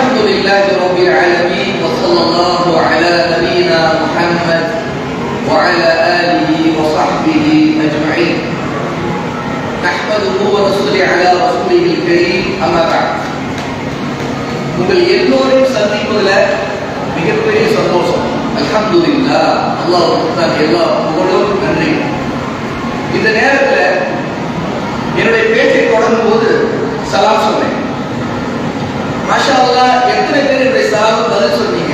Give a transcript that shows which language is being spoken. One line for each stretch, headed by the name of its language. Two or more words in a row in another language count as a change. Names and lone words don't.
Arabic: لله رب العالمين وصلى الله على نبينا محمد وعلى آله وصحبه أجمعين نحمده ونصلي على رسوله الكريم أما بعد
Tamil: உங்கள் எல்லோரையும் சந்திப்பதில் மிகப்பெரிய சந்தோஷம். அல்ஹம்துலில்லாஹ், அல்லாஹ்வுக்கு தான் எல்லா புகழும் நன்றி. இந்த நேரத்தில் என்னுடைய பேச்சை தொடங்கும் போது சலாம் சொன்னேன்.
Arabic: ما شاء الله,
Tamil: எத்தனை பேர் என்னுடைய சலாம் பதில் சொன்னீங்க?